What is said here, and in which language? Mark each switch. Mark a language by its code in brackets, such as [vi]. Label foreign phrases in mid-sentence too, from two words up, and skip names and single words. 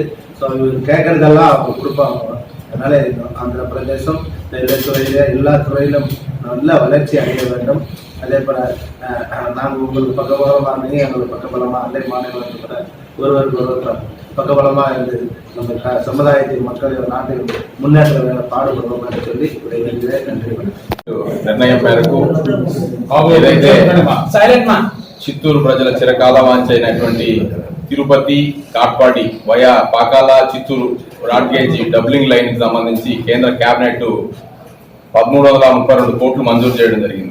[ta] ஸோ இவர் கேட்கறதெல்லாம் அவங்க கொடுப்பாங்க. அதனால ஆந்திர பிரதேசம் ரயில்வே துறையில எல்லா துறையிலும் நல்ல வளர்ச்சி அடைய வேண்டும். அதே போல நாங்கள் உங்களுக்கு பக்கபலமாக நீங்கள் எங்களுக்கு பக்கபலமாக அண்டை மாநிலத்தில் ஒருவருக்கு ஒருவர் பக்கபலமாக இருந்து நம்ம சமுதாயத்தின் மக்கள் நாட்டில் முன்னேற்ற பாடுபடுவோம் என்று சொல்லி விடைபெறுகிறேன். நன்றி. [te] నిర్ణయం మేరకు ఏదైతే చిత్తూరు ప్రజల చిరకాల వాంఛ అయినటువంటి తిరుపతి కాట్పాడి వయా పాకాల చిత్తూరు [en] broadgauge doubling line [te] కి సంబంధించి కేంద్ర కేబినెట్ 1332 కోట్లు మంజూరు చేయడం జరిగింది.